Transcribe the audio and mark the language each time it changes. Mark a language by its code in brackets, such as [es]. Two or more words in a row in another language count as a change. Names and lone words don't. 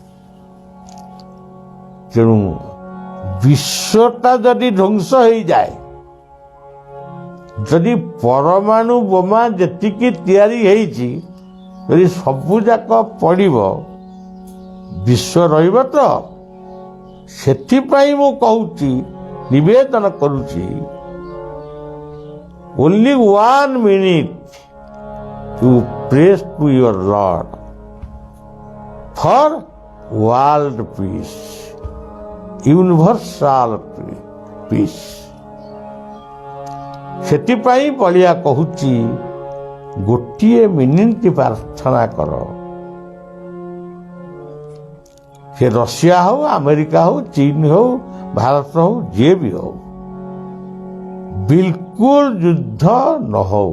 [or] ତେଣୁ ବିଶ୍ୱଟା ଯଦି ଧ୍ୱଂସ ହେଇଯାଏ, ଯଦି ପରମାଣୁ ବୋମା ଯେତିକି ତିଆରି ହେଇଛି ଯଦି ସବୁଯାକ ପଡ଼ିବ, ବିଶ୍ୱ ରହିବ ତ? ସେଥିପାଇଁ ମୁଁ କହୁଛି, ନିବେଦନ କରୁଛି, [en] only 1 minute to pray to your Lord for world peace, universal peace। [or] ସେଥିପାଇଁ ବଳିଆ କହୁଛି, ଗୋଟିଏ ମିନିଟ୍ ପ୍ରାର୍ଥନା କର। ସେ ରଷିଆ ହଉ, ଆମେରିକା ହଉ, ଚୀନ ହଉ, ଭାରତ ହଉ, ଯିଏ ବି ହଉ, ବିଲକୁଲ ଯୁଦ୍ଧ ନ ହଉ।